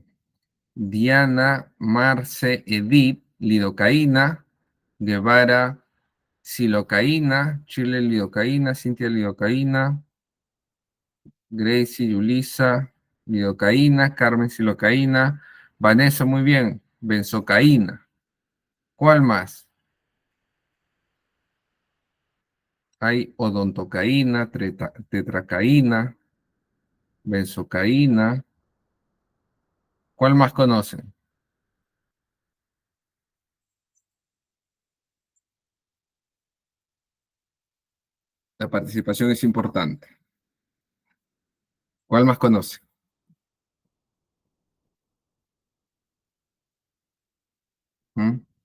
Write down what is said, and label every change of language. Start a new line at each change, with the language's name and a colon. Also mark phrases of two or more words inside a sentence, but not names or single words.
Spanish: Diana, Marce, Edith, lidocaína, Guevara, silocaína, Chile, lidocaína, Cintia, lidocaína, Gracie, Yulisa, lidocaína, Carmen, silocaína, Vanessa, muy bien, benzocaína. ¿Cuál más? Hay odontocaína, tetracaína, benzocaína. ¿Cuál más conocen? La participación es importante. ¿Cuál más conocen? ¿Mm?